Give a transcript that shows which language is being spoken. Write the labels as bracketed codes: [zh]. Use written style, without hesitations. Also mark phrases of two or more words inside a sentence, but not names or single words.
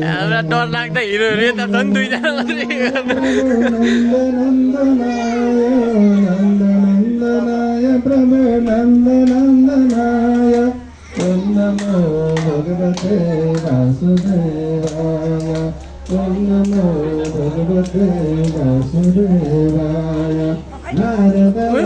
[ne] हमरा डर लाग्दा हिरोहरु यता छन् दुईजना मात्रै [sa] नन्दनन्दनाय प्रभु नन्दनन्दनाय ओम नमो भगवते वासुदेवाय ओम नमो भगवते वासुदेवाय नारद